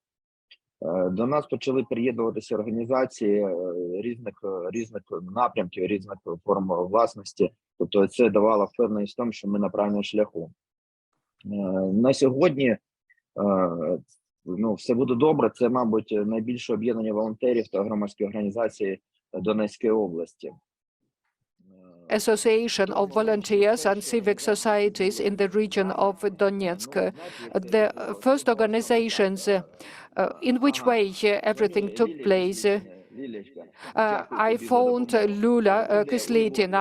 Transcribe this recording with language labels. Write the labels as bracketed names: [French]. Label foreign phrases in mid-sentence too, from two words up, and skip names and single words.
[Ukrainian] До нас почали приєднуватися організації різних напрямків, різних форм власності. Тобто це давало впевненість в тому, що ми на правильному шляху. На сьогодні все буде добре. Це, мабуть, найбільше об'єднання волонтерів та громадські організації Донецької області. [English] Association of volunteers and civic societies in the region of Donetsk. The first organizations, in which way everything took place. I phoned Lilia, Kislitsyna.